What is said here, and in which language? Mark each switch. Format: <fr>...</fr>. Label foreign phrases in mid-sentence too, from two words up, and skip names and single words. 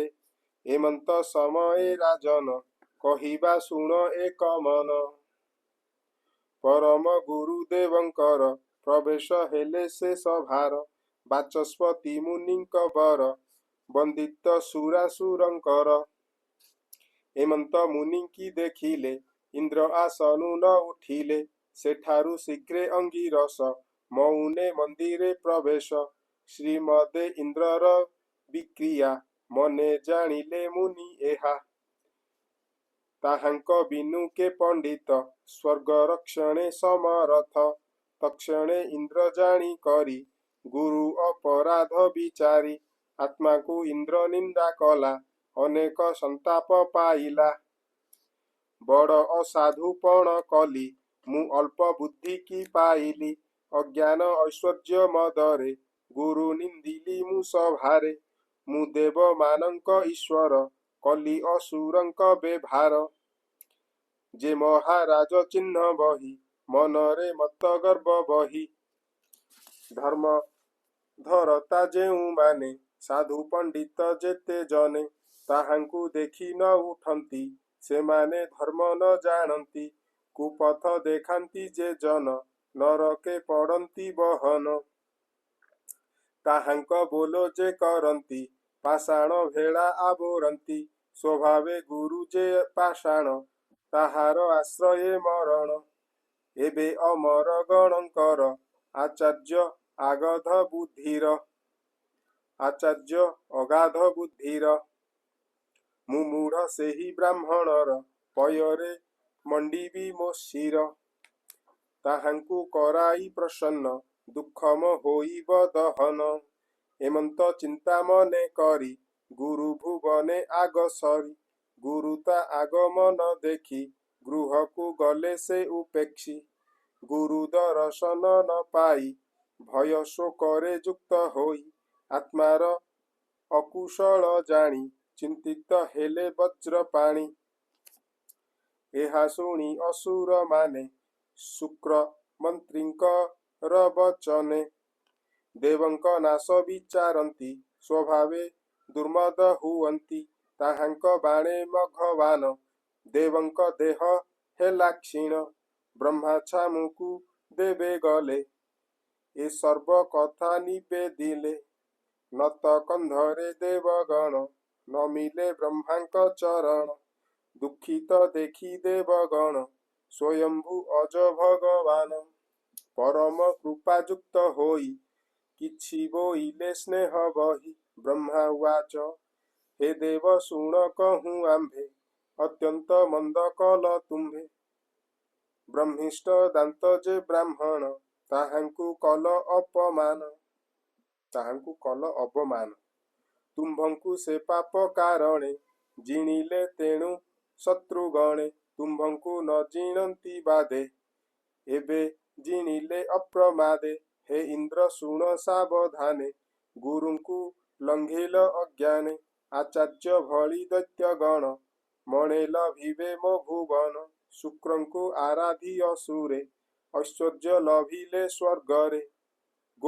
<or>ହେମନ୍ତ ସମୟ ରାଜନ କହିବା ଶୁଣ ଏକ ମନ। ପରମ ଗୁରୁଦେବଙ୍କର ପ୍ରବେଶ ହେଲେ ସେ ସଭାର। ବାଚସ୍ପତି ମୁନିଙ୍କ ବର ବନ୍ଦିତ ସୁରାସୁରଙ୍କର। ହେମନ୍ତ ମୁନି କି ଦେଖିଲେ ଇନ୍ଦ୍ର ଆସନୁ ନ ଉଠିଲେ। ସେଠାରୁ ଶୀଘ୍ରେ ଅଙ୍ଗିରସ ମୌନେ ମନ୍ଦିରେ ପ୍ରବେଶ। ଶ୍ରୀମଦେ ଇନ୍ଦ୍ରର ବିକ୍ରିୟା ମନେ ଜାଣିଲେ ମୁନି ଏହା। ତାହାଙ୍କ ବିନୁ କେ ପଣ୍ଡିତ ସ୍ୱର୍ଗ ରକ୍ଷଣେ ସମରଥ। ତକ୍ଷଣେ ଇନ୍ଦ୍ର ଜାଣି କରି ଗୁରୁ ଅପରାଧ ବିଚାରି। ଆତ୍ମା କୁ ଇନ୍ଦ୍ର ନିନ୍ଦା କଲା ଅନେକ ସନ୍ତାପ ପାଇଲା। ବଡ଼ ଅସାଧୁପଣ କଲି ମୁ ଅଳ୍ପ ବୁଦ୍ଧି କି ପାଇଲି। ଅଜ୍ଞାନ ଐଶ୍ୱର୍ଯ୍ୟ ମଦରେ ଗୁରୁ ନିନ୍ଦିଲି ମୁ ସଭାରେ। ମୁ ଦେବ ମାନଙ୍କ ଈଶ୍ୱର କଲି ଅସୁରଙ୍କ ବେଭାର। ଯେ ମହାରାଜ ଚିହ୍ନ ବହି ମନରେ ମତ ଗର୍ଭ ବହି। ଧର୍ମ ଧରତା ଯେଉଁ ମାନେ ସାଧୁ ପଣ୍ଡିତ ଯେତେ ଜନେ। ତାହାଙ୍କୁ ଦେଖି ନ ଉଠନ୍ତି ସେ ମାନେ ଧର୍ମ ନ ଜାଣନ୍ତି। କୁପଥ ଦେଖାନ୍ତି ଯେ ଜନ ନରକେ ପଡ଼ନ୍ତି ବହନ। ତାହାଙ୍କ ବୋଲ ଯେ କରନ୍ତି ପାଷାଣ ଭେଡ଼ା ଆବୋରନ୍ତି। ସ୍ୱଭାବେ ଗୁରୁ ଯେ ପାଷାଣ ତାହାର ଆଶ୍ରୟେ ମରଣ। ଏବେ ଅମର ଗଣଙ୍କର ଆଚାର୍ଯ୍ୟ ଅଗାଧ ବୁଦ୍ଧିର। ଆଚାର୍ଯ୍ୟ ଅଗାଧ ବୁଦ୍ଧିର ମୁମୂଢ଼ ସେହି ବ୍ରାହ୍ମଣର ପୟରେ ମଣ୍ଡିବି ମୋ ଶିର। ତାହାଙ୍କୁ କରାଇ ପ୍ରସନ୍ନ ଦୁଃଖମ ହୋଇବ ଦହନ। ହେମନ୍ତ ଚିନ୍ତା ମନେ କରି ଗୁରୁ ଭୁବନେ ଆଗସରି। ଗୁରୁତା ଆଗମନ ଦେଖି ଗୃହ କୁ ଗଲେ ସେ ଉପେକ୍ଷି। ଗୁରୁ ଦର୍ଶନ ନ ପାଇ ଭୟ ଶୋକରେ ଯୁକ୍ତ ହୋଇ। ଆତ୍ମାର ଅକୁଶଳ ଜାଣି ଚିନ୍ତିତ ହେଲେ ବଜ୍ର ପାଣି। ଏହା ଶୁଣି ଅସୁର ମାନେ ଶୁକ୍ର ମନ୍ତ୍ରୀଙ୍କର ବଚନେ। ଦେବଙ୍କ ନାଶ ବିଚାରନ୍ତି ସ୍ୱଭାବେ ଦୁର୍ମଦ ହୁଅନ୍ତି। ତାହାଙ୍କ ବାଣେ ମଘବାନ ଦେବଙ୍କ ଦେହ ହେଲା କ୍ଷୀଣ। ବ୍ରହ୍ମା ଛାମୁକୁ ଦେବେ ଗଲେ ଏ ସର୍ବ କଥା ନିବେଦିଲେ। ନତ କନ୍ଧରେ ଦେବଗଣ ନ ମିଳେ ବ୍ରହ୍ମାଙ୍କ ଚରଣ। ଦୁଃଖିତ ଦେଖି ଦେବଗଣ ସ୍ୱୟମ୍ଭୂ ଅଜ ଭଗବାନ ପରମ କୃପାଯୁକ୍ତ ହୋଇ କିଛି ବୋଇଲେ ସ୍ନେହ ବହି ବ୍ରହ୍ମା ଉବାଚ ହେ ଦେବ ଶୁଣ କହୁଁ ଆମ୍ଭେ ଅତ୍ୟନ୍ତ ମନ୍ଦ କଲ ତୁମ୍ଭେ ବ୍ରହ୍ମିଷ୍ଠ ଦାନ୍ତ ଯେ ବ୍ରାହ୍ମଣ ତାହାଙ୍କୁ କଲ ଅପମାନ ତୁମ୍ଭଙ୍କୁ ସେ ପାପ କାରଣେ ଜିଣିଲେ ତେଣୁ ଶତ୍ରୁଗଣେ ତୁମ୍ଭଙ୍କୁ ନ ଜିଣନ୍ତି ବାଧେ ଏବେ ଜିଣିଲେ ଅପ୍ରମାଦେ ହେ ଇନ୍ଦ୍ର ଶୁଣ ସାବଧାନେ ଗୁରୁଙ୍କୁ ଲଙ୍ଘିଲ ଅଜ୍ଞାନେ ଆଚାର୍ଯ୍ୟ ଭଳି ଦୈତ୍ୟ ଗଣ ମଣେ ଲଭିବେ ମୋ ଭୁବନ ଶୁକ୍ରଙ୍କୁ ଆରାଧି ଅସୁରେ ଐଶ୍ୱର୍ଯ୍ୟ ଲଭିଲେ ସ୍ୱର୍ଗରେ ଗୋ</or>